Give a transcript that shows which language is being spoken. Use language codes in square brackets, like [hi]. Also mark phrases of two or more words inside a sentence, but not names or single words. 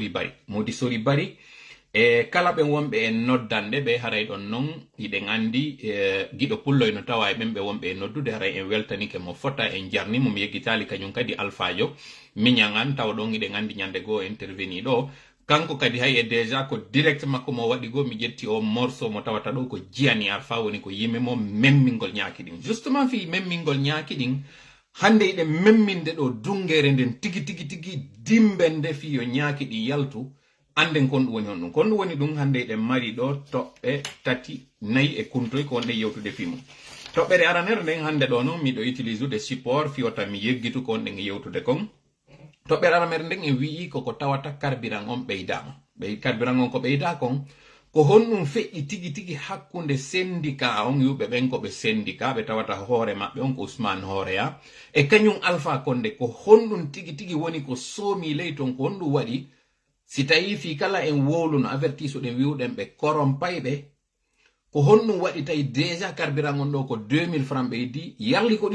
[ff] Sori Bari e kala ɓen wonɓe e noddanɗe ɓe haray ɗon noon hiɗen andi giɗo pulloy no tawa e ɓen ɓe wonɓe e noddude haray en weltanike mo fota en jarnimo mi yeggitali kañum kadi alphajo miñagan tawa ɗon hiɗen andi ñande goo interveni ɗo kanko kadi hay e déjà ko direct makko mo waɗi go mi ƴetti o morceau mo tawata ɗo ko jiyani alpha woni ko yimɓe mo memmingol ñaaki ɗin justement fi memmingol ñaaki ɗin hande ide memminde do dungere nden tigi dimbende fi yo nyaaki di yaltu anden kon woni on kon woni dum hande ide mari do toɓɓe tati nayi e kuntoy ko wonde yewtude fimu toɓɓere aranere nden hande do no mi do utilise de support fiota mi yeggitu ko nden yewtude kon toɓɓere aranere nden e wi ko tawata carburant on beydama be carburant on ko beyda kon ko honnum feƴƴi tigi hakkunde syndicat on yuɓe ɓen ko ɓe syndicat ɓe tawata hoore maɓɓe on ko Ousmane Horea e kañum Alpha Condé ko honɗum tigi woni ko soomi ley ton ko honɗum waɗi si tawi fi kala en wowluno avertise ɗen wiwɗen ɓe korompayɓe ko honɗum waɗi tawi déjà carburant on ɗo ko 2000 francs ɓeydi yarli ko